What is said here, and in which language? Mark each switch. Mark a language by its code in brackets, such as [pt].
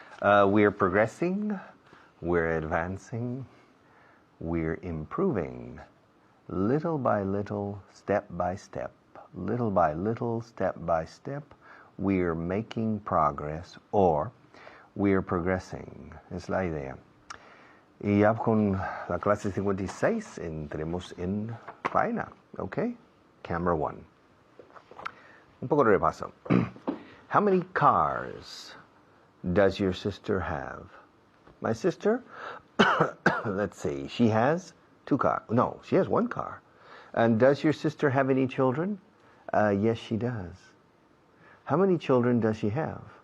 [en] We're progressing, we're advancing, we're improving, little by little, step by step, little by little, step by step, we're making progress, or we're progressing, [es] es la idea. Y ya con la clase 56 entremos en faena, okay? [en] Camera 1. [es] Un poco de repaso. [en] How many cars does your sister have? My sister, let's see, she has 2 cars. No, she has 1 car. And does your sister have any children? Yes, she does. How many children does she have?